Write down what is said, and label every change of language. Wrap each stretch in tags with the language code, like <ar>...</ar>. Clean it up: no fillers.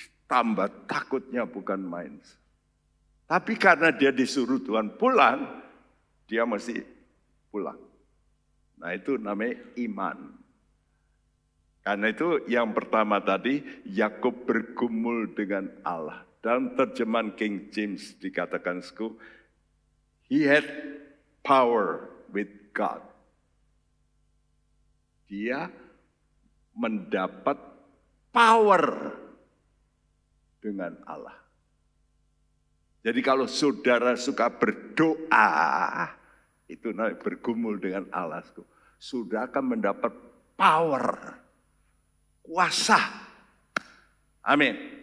<id>Tambah takutnya bukan main. Tapi karena dia disuruh Tuhan pulang, dia mesti pulang. Nah itu namanya iman. Karena itu yang pertama tadi, Yakub bergumul dengan Allah. Dalam terjemahan King James dikatakan,</id> <en>he had power with God.</en> <id>Dia mendapat power dengan Allah. Jadi kalau saudara suka berdoa, itu namanya bergumul dengan Allah. Sudah akan mendapat power, kuasa. Amin.</id>